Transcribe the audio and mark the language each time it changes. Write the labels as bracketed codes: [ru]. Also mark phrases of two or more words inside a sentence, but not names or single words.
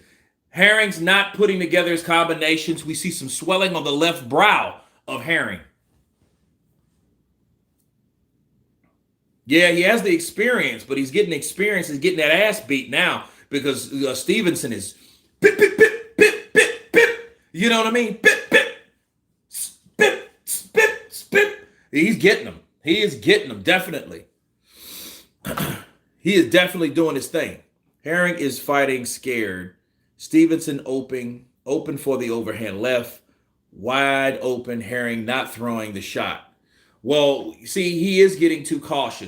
[en] Herring's not putting together his combinations. We see some swelling on the left brow of Herring. Yeah, he has the experience, but he's getting experience. He's getting that ass beat now because Stevenson is bip, bip, bip, bip, bip, bip. You know what I mean? Bip, bip, spip, spip, spip. He's getting them. He is getting them, definitely. He is definitely doing his thing. Herring is fighting scared. Stevenson open for the overhand left. Wide open. Herring not throwing the shot. Well, see, he is getting too cautious.